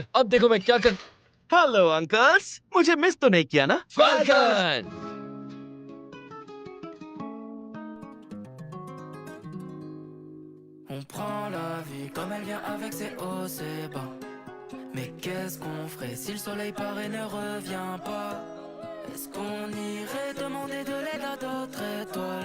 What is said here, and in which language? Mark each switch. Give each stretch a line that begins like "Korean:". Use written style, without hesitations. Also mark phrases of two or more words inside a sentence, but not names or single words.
Hindi: अब देखो मैं क्या कर।
English: hello uncles,
Hindi: मुझे मिस तो नहीं किया ना? फाल्कन!
French: On prend la vie comme elle vient avec ses hauts, ses bas. Mais qu'est-ce qu'on ferait si le soleil part et ne revient pas? Est-ce qu'on irait demander de l'aide à d'autres étoiles?